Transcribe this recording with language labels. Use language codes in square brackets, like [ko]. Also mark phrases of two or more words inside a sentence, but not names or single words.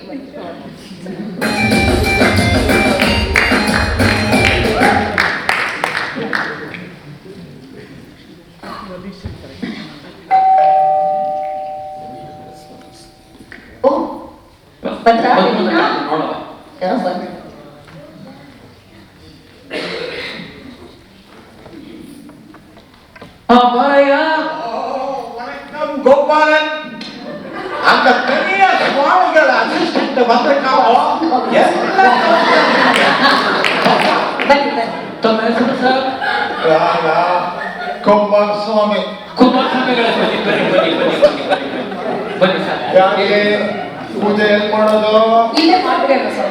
[kn] ಓ ಬಂದ್ರಾ? ನೋಡುವ ಯಾರೋ ಬಂದ್ರು. ಬಾರಯ್ಯ. [ta] வணக்கம் கோபாலன். அந்த பெரிய சுவாமிகள் அசிஸ்டன்ட் வந்திருக்காவோ [kn] ಬನ್ನಿ ಬನ್ನಿ. ತಮ್ಮ ಹೆಸರು ಸರ್? ಕುಮಾರಸ್ವಾಮಿ. ಕುಮಾರಸ್ವಾಮಿಗಳ ಬನ್ನಿ ಬನ್ನಿ ಬನ್ನಿ ಬನ್ನಿ ಬನ್ನಿ ಬನ್ನಿ ಬನ್ನಿ ಸರ್. ಯಾಕೆ ಪೂಜೆ ಎಲ್ಲಿ ಮಾಡೋದು? ಇಲ್ಲೇ ಮಾಡ್ಬಿಡೋಣ ಸರ್.